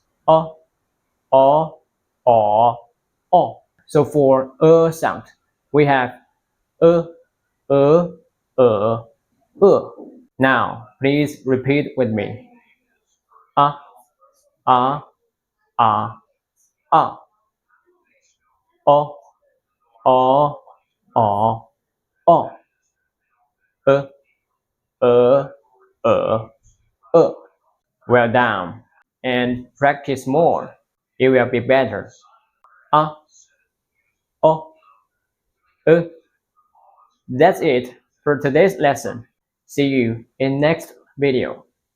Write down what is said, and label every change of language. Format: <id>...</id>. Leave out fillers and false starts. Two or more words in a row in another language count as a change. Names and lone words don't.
<en>A, o, o. So for a sound, we have e, e. Now, please repeat with me. A, a, a, a. O, o, o, o. E, e. Well done. And practice more. It will be better. A, o, e. That's it for today's lesson. See you in next video.</en>